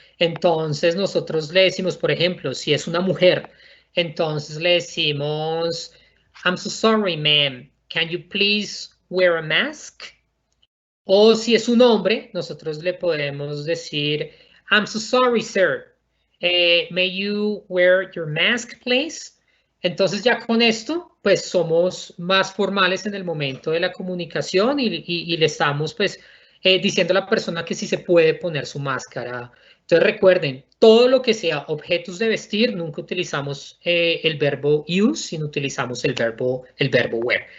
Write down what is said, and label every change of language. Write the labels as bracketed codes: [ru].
[es] Entonces, nosotros le decimos, por ejemplo, si es una mujer, entonces le decimos, [en] I'm so sorry, ma'am, can you please wear a mask? [es] O si es un hombre, nosotros le podemos decir, [en] I'm so sorry, sir. May you wear your mask, please? [es] Entonces ya con esto, pues somos más formales en el momento de la comunicación y le estamos pues diciendo a la persona que sí se puede poner su máscara. Entonces recuerden, todo lo que sea objetos de vestir, nunca utilizamos el verbo use, sino utilizamos el verbo wear.